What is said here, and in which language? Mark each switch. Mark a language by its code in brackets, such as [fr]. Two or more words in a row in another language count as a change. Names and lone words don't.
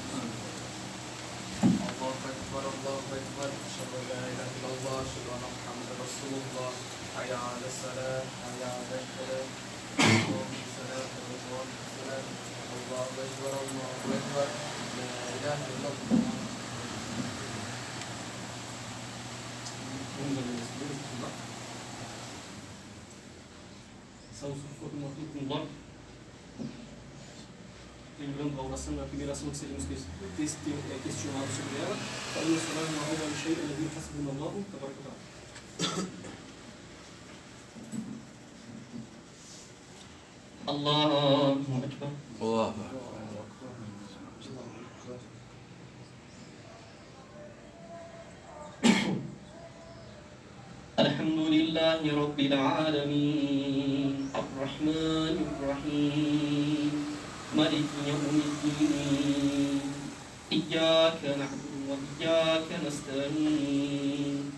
[ar] الله أكبر الله أكبر أشهد أن لا إله إلا الله أشهد أن محمدا رسول الله. حي على الصلاة حي على الفلاح اللهم الصلاة والسلام والسلام. الله أكبر الله أكبر لا إله إلا الله. [pt] Lembrando a oração da primeira ação que seremos questionados sobre ela. [ar] فإن الصلاة هو أول شيء الذي حسبنا الله تبارك وتعالى. الله أكبر. الله أكبر. الحمد لله رب العالمين الرحمن الرحيم مالك يوم الدين إياك نعبد وإياك نستعين